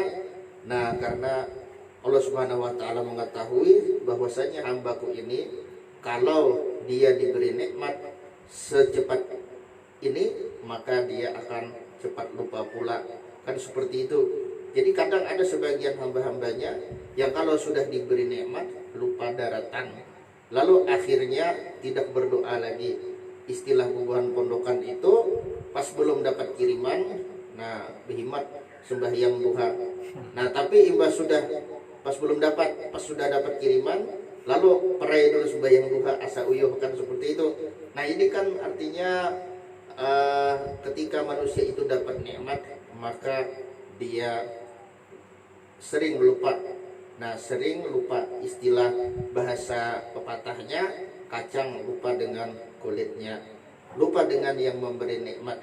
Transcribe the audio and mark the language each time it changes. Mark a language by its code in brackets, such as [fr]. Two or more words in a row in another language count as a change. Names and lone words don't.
[id] Nah, karena Allah Subhanahu wa taala mengetahui bahwasanya hambaku ini kalau dia diberi nikmat secepat ini, maka dia akan cepat lupa pula. Kan seperti itu. Jadi kadang ada sebagian hamba-hambanya yang kalau sudah diberi nikmat lupa daratan, lalu akhirnya tidak berdoa lagi. [bjn] Istilah bubuhan pondokan itu pas belum dapat kiriman, nah berhimat sembahyang duha. Nah, tapi pas sudah dapat kiriman, lalu perai dulu sembahyang duha asa uyuh, [id] kan seperti itu. Nah, ini kan artinya ketika manusia itu dapat nikmat, maka dia sering lupa. Nah, sering lupa, istilah bahasa pepatahnya, kacang lupa dengan kulitnya, lupa dengan yang memberi nikmat.